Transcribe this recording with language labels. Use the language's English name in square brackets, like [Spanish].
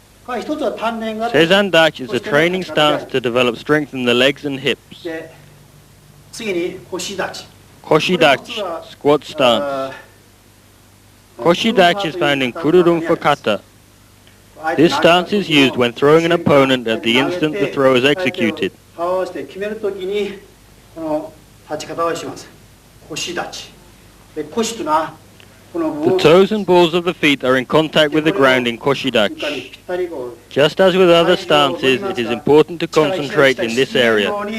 [English] Seizan dachi is a training stance to develop strength in the legs and hips. [Japanese] 次に腰立ち。 [English] Koshi dachi, squat stance. Koshi dachi is found in kururun for kata. This stance is used when throwing an opponent at the instant the throw is executed. [Japanese] 倒して決めるときにこの立ち方をします。腰立ち。で腰というのはこの [English] The toes and balls of the feet are in contact with the ground in koshi dachi. Just as with other stances, it is important to concentrate in this area.